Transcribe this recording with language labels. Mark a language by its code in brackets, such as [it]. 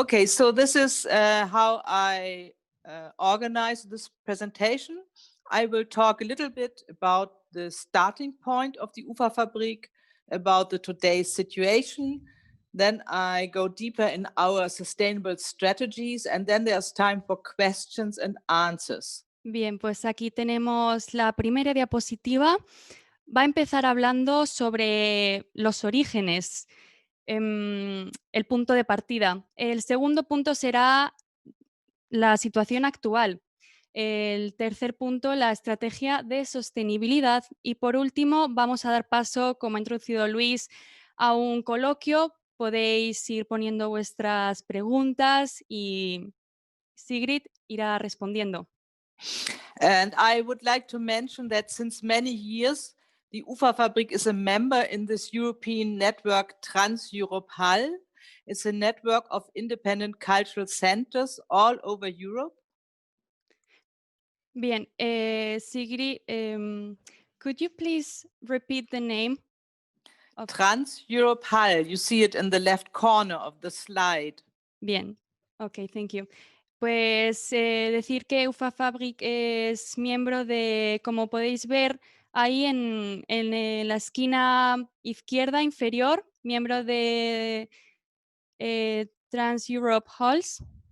[en] Okay, so this is how I organize this presentation. I will talk a little bit about the starting point of the Uferfabrik, about the today's situation. Then I go deeper in our sustainable strategies, and then there's time for questions and answers. [es] Bien, pues aquí tenemos la primera diapositiva. Va a empezar hablando sobre los orígenes, el punto de partida. El segundo punto será la situación actual. El tercer punto, la estrategia de sostenibilidad. Y por último, vamos a dar paso, como ha introducido Luis, a un coloquio. Podéis ir poniendo vuestras preguntas y Sigrid irá respondiendo. [en] And I would like to mention that since many years, the Uferfabrik is a member in this European network Trans-Europe Hall. It's a network of independent cultural centers all over Europe. Bien, Sigrid, could you please repeat the name? Trans-Europe Hall. You see it in the left corner of the slide. Bien, ok, thank you. [es] Pues decir que Uferfabrik es miembro de, como podéis ver ahí en la esquina izquierda inferior, miembro de Trans-Europe Halls.